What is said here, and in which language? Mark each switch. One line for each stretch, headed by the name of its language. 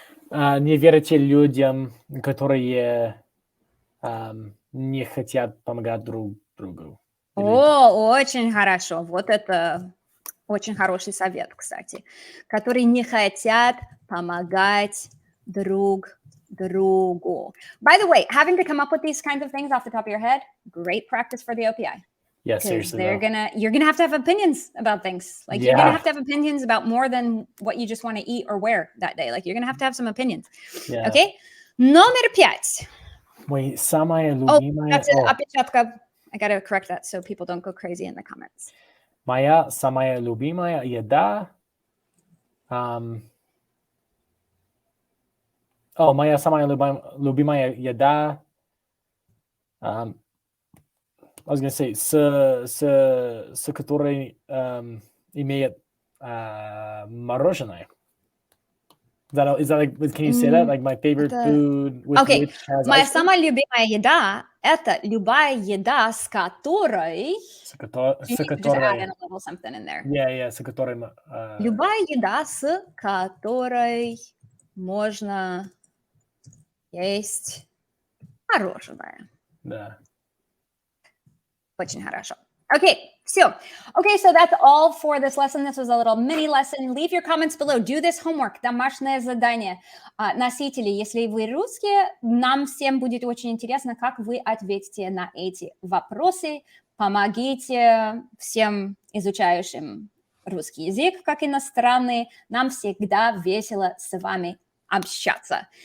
Russian: Не верьте людям, которые не хотят помогать друг другу. О, очень хорошо. Вот это очень хороший совет, кстати. Которые не хотят помогать друг другу.
English: By the way, having to come up with these kinds of things off the top of your head, great practice for the OPI. Yeah, seriously. You're gonna have to have opinions about things. Like you're gonna have to have opinions about more than what you just want to eat or wear that day. Like you're gonna have some opinions. Yeah.
Russian: Okay? Номер 5. Мой самая любимая... Опечатка.
English: I gotta correct that so people don't go crazy in the comments.
Russian: Моя самая любимая еда... моя самая любимая еда...
English: I was going to say,
Russian: с которой имеет мороженое.
English: Is that like, can you say that? Like my favorite food with which has
Russian: Моя
English: ice cream?
Russian: самая любимая еда – это любая еда, с которой... С которой...
English: Just add in a little something in there.
Russian: Yeah, с которой... Любая еда, с которой можно есть мороженое. Да. Очень хорошо.
English: Okay, so that's all for this lesson. This was a little mini lesson. Leave your comments below. Do this homework.
Russian: Домашнее задание. Носители, если вы русские, нам всем будет очень интересно, как вы ответите на эти вопросы. Помогите всем изучающим русский язык, как иностранный. Нам всегда весело с вами общаться.